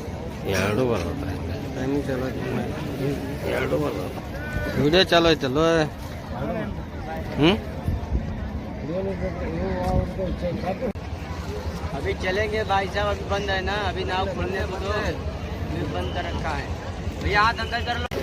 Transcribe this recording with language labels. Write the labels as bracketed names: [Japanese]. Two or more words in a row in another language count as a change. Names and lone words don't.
[Kannada] ಎರಡು ಬರ್ತದೆ, ಟೈಮಿಂಗ್ ಚಲೋ ಐತಿ. ಎರಡು ಬರ್ತದೆ. ವಿಡಿಯೋ ಚಲೋ ಐತಲ್ವ? [Hindi] अभी चलेंगे भाई साहब, अभी बंद है ना, अभी नाव खोलने को तो बंद कर रखा है भैया, हाथ अंदर कर लो।